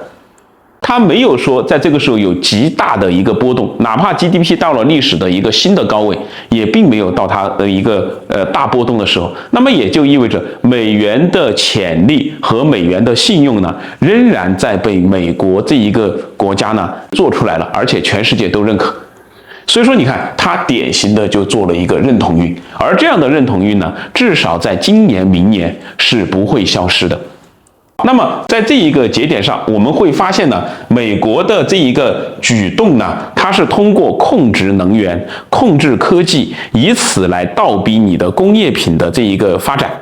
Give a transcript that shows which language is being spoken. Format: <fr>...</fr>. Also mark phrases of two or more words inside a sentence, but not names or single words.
<zh>它沒有說在這個時候有極大的一個波動，哪怕 GDP 到了歷史的一個新的高位，也並沒有到它的一個大波動的時候。那麼也就意味着美元的潛力和美元的信用呢，仍然在被美國這一個國家呢做出来了，而且全世界都認可。所以說，你看，它典型的就做了一個認同運，而這樣的認同運呢，至少在今年、明年是不會消失的。那麼在這一個節點上，我們會發現呢，美國的這一個舉動呢，它是通過控制能源、控制科技，以此來倒逼你的工業品的這一個發展。</zh>